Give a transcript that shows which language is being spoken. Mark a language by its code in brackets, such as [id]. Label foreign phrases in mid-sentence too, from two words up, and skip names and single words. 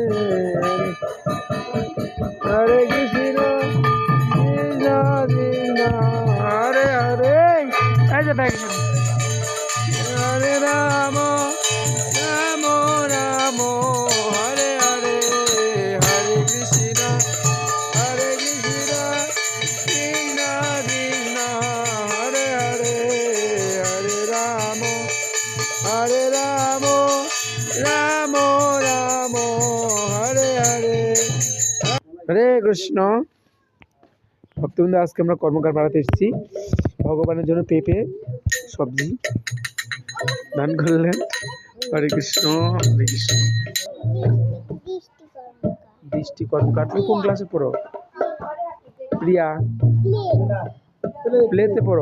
[sa] Hare Krishna, Krishna Krishna, Hare Hare. [en] That's a bag. [sa] Hare Rama, Rama Rama. Hare Ramo, Ramo Ramo, Hare Hare. Hare Krishna. [bn] ভক্তবৃন্দ, আজকে আমরা কর্মকার পাড়াতে এসেছি। ভগবানের জন্য পেঁপে সবজি দান করলেন। [sa] হরে কৃষ্ণ, হরে কৃষ্ণ। [bn] দৃষ্টি কর্মকার। তুমি কোন ক্লাসে পড়ো? প্রিয়া প্লেতে পড়ো।